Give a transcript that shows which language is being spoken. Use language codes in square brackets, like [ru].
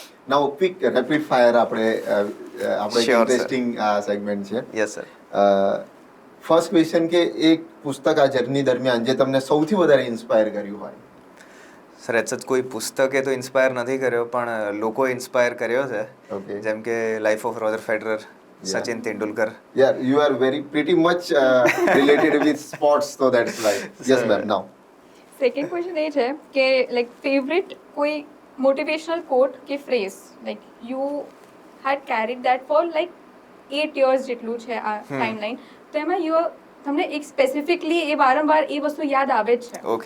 [gu] નાઉ quick rapid fire આપણે interesting આ segment છે. [en] Yes sir. [gu] ફર્સ્ટ ક્વેશ્ચન કે એક પુસ્તક આ જર્ની દરમિયાન જે તમને સૌથી વધારે ઇન્સ્પાયર કર્યું હોય? સર એચ કોઈ પુસ્તકે તો ઇન્સ્પાયર નથી કર્યો, પણ લોકો ઇન્સ્પાયર કર્યો છે. [en] Okay. [gu] જેમ કે life of Roger Federer, Sachin Tendulkar. [en] Yeah, you are very pretty much related with sports, so that's why. Yes, ma'am. Now. [gu] Second question એ છે કે લાઈક ફેવરેટ કોઈ મોટિવેશનલ કોટ કે phrase [en] like you had carried that for like 8 years [gu] જેટલું છે આ timeline, તો એમાં તમને એક સ્પેસિફિકલી એ વારંવાર એ વસ્તુ યાદ આવે જ છે,